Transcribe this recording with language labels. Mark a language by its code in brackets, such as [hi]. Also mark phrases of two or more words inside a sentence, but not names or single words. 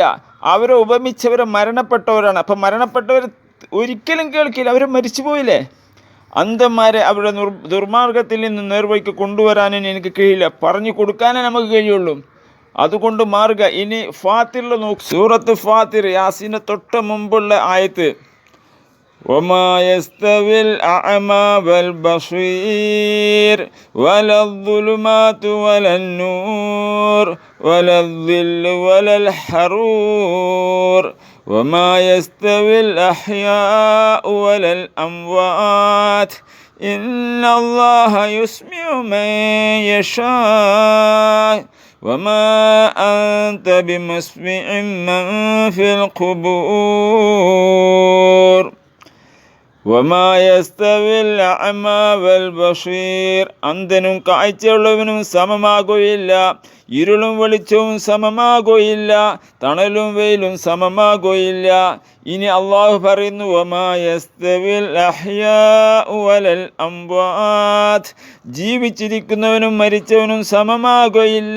[ml] അവരെ ഉപമിച്ചവരെ മരണപ്പെട്ടവരാണ്. അപ്പം മരണപ്പെട്ടവർ ഒരിക്കലും കേൾക്കില്ല, അവർ മരിച്ചു പോയില്ലേ? അന്ധന്മാരെ അവരുടെ ദുർമാർഗത്തിൽ നിന്ന് നേർവഴിക്ക് കൊണ്ടുവരാനും എനിക്ക് കഴിയില്ല, പറഞ്ഞു കൊടുക്കാനേ നമുക്ക് കഴിയുള്ളൂ. അതുകൊണ്ട് മാറുക. ഇനി ഫാത്തിറിൽ നോക്ക്. സൂറത്ത് ഫാത്തിർ, യാസീൻ്റെ തൊട്ട് മുമ്പുള്ള ആയത്ത്. [ar] وما يستوي الأعمى والبصير ولا الظلمات ولا النور ولا الظل ولا الحرور وما يستوي الأحياء ولا الأموات إن الله يسمع من يشاء وما أنت بمسمع من في القبور وما يستوي الأعمى والبصير. [ml] അന്ധനും കാഴ്ചയുള്ളവനും സമമാകുകയില്ല, ഇരുളും വെളിച്ചവും സമമാകുകയില്ല, തണലും വെയിലും സമമാകുകയില്ല. ഇനി അള്ളാഹു പറയുന്നു, [ar] وما يستوي الأحياء ولا الأموات, [ml] ജീവിച്ചിരിക്കുന്നവനും മരിച്ചവനും സമമാകുകയില്ല.